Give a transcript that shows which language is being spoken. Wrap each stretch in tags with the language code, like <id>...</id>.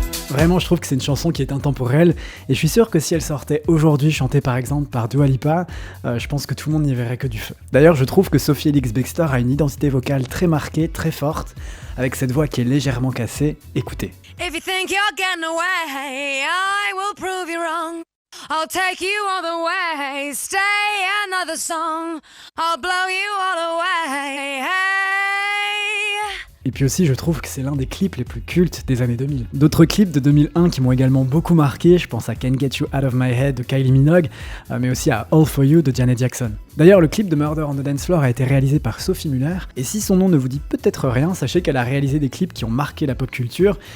<fr>Vraiment, je trouve que c'est une chanson qui est intemporelle et je suis sûr que si elle sortait aujourd'hui chantée par exemple par Dua Lipa, je pense que tout le monde n'y verrait que du feu. D'ailleurs, je trouve que Sophie Ellis-Bextor a une identité vocale très marquée, très forte, avec cette voix qui est légèrement cassée. Écoutez.</fr> <en>If you think you're getting away, I will prove you wrong. I'll take you all the way, stay another song, I'll blow you all away. Hey.</en> <fr>Et puis aussi, je trouve que c'est l'un des clips les plus cultes des années 2000. D'autres clips de 2001 qui m'ont également beaucoup marqué, je pense à Can't Get You Out of My Head de Kylie Minogue, mais aussi à All For You de Janet Jackson. D'ailleurs, le clip de Murder on the Dance Floor a été réalisé par Sophie Muller, et si son nom ne vous dit peut-être rien, sachez qu'elle a réalisé des clips qui ont marqué la pop culture.</fr>